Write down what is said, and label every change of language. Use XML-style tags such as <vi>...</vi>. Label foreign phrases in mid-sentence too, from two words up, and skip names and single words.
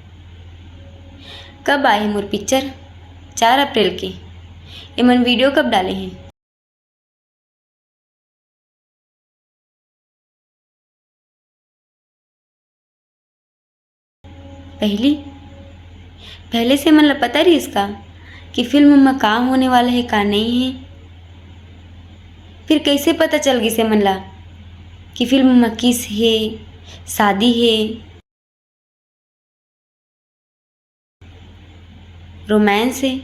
<hne>कब आए मोर पिक्चर? 4 अप्रैल के। ये मन वीडियो कब डाले हैं? पहले से मन ला पता रही इसका कि फिल्म में का होने वाला है का नहीं है। फिर कैसे पता चल गई से मन ला कि फिल्म में किस है, शादी है, रोमांस है?</hne>